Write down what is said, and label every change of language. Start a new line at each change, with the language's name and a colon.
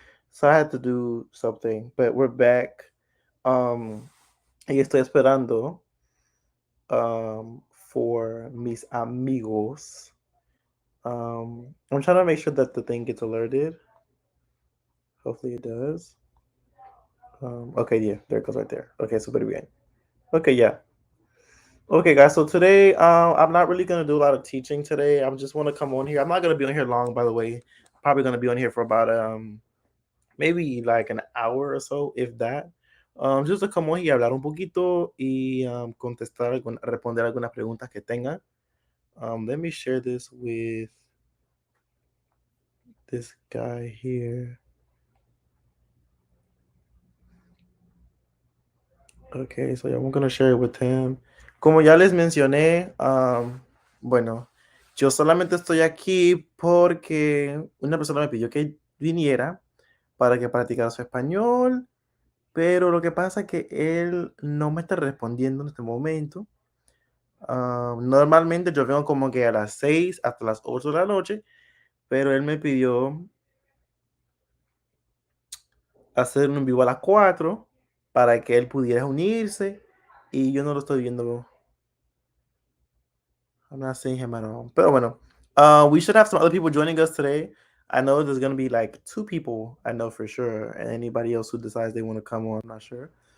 English: So I had to do something, but we're back.
Spanish: Y estoy esperando for mis amigos.
English: I'm trying to make sure that the thing gets alerted. Hopefully it does. Okay, yeah, there it goes right there. Okay,
Spanish: super bien.
English: Okay, yeah. Okay, guys. So today, I'm not really gonna do a lot of teaching today. I'm just want to come on here. I'm not gonna be on here long, by the way. Probably gonna be on here for about maybe like an hour or so, if that. Just to come on
Spanish: y hablar un poquito y contestar, responder algunas preguntas que tengan.
English: Let me share this with this guy here. Okay, so I'm gonna share it with him.
Spanish: Como ya les mencioné, bueno, yo solamente estoy aquí porque una persona me pidió que viniera para que practicara su español, pero lo que pasa es que él no me está respondiendo en este momento. Normalmente yo vengo como que a las 6 hasta las 8 de la noche, pero él me pidió hacer un en vivo a las 4 para que él pudiera unirse y yo no lo estoy viendo.
English: I'm not seeing him at all.
Spanish: Pero bueno,
English: we should have some other people joining us today. I know there's going to be like 2 people, I know for sure, and anybody else who decides they want to come on, I'm not sure.